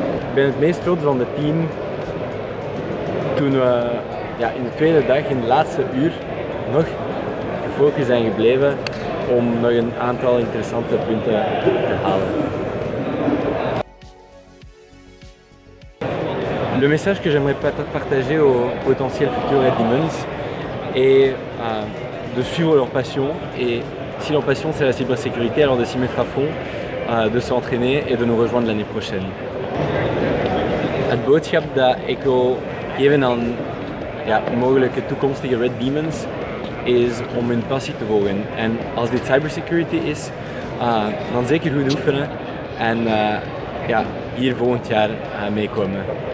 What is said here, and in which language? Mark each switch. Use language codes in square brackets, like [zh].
[nl] Ik ben het meest trots van het team toen we in de tweede dag, in de laatste uur, nog gefocust zijn gebleven om nog een aantal interessante punten te halen. [fr] Le message que j'aimerais partager aux potentiels futurs Red Demons est de suivre leur passion et si leur passion c'est la cybersécurité, alors de s'y mettre à fond, de s'entraîner et de nous rejoindre l'année prochaine. [nl] Het boodschap dat ik wil geven aan mogelijke toekomstige Red Demons is om hun passie te volgen. En als dit cybersecurity is, dan zeker goed oefenen en hier volgend jaar meekomen.